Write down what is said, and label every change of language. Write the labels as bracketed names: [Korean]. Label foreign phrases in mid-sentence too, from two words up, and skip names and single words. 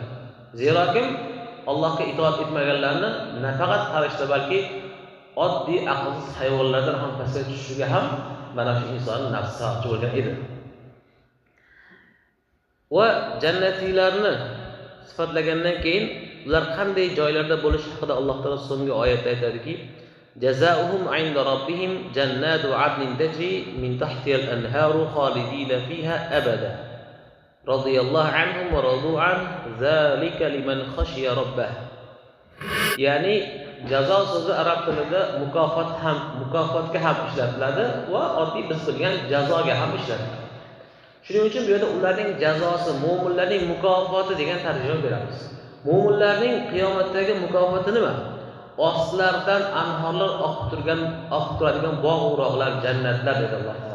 [Uzbek] Zero kim Allohga itoat etmaganlarni nafaqat farishta balki oddiy aqlsiz hayvonlardan ham pastga tushishiga ham mana shu insonning nafsi sababchi bo'lgan edi. Va jannatiylarni sifatlagandan keyin ular qanday joylarda bo'lishi haqida Alloh taolo so'nggi oyatda aytadiki, [Arabic] جزاؤهم عند ربهم جنات عدن تجري من تحتها الأنهار خالدين فيها أبدا. رضي الله عنهم ورضوا عنه ذلك لمن خشي ربه. [Uzbek] Ya'ni jazo so'zi arab tilida mukofotga ham ishlatiladi va oddiy biz bilgan jazoga ham ishlatiladi. Shuning uchun bu yerda ularning jazosi, mu'minlarning mukofoti degan tarjima beramiz. Mu'minlarning qiyomatdagi mukofoti nima? Ostlaridan anhorlar oqib turadigan bog'-o'roqlar, jannatlar dedi Alloh taolo.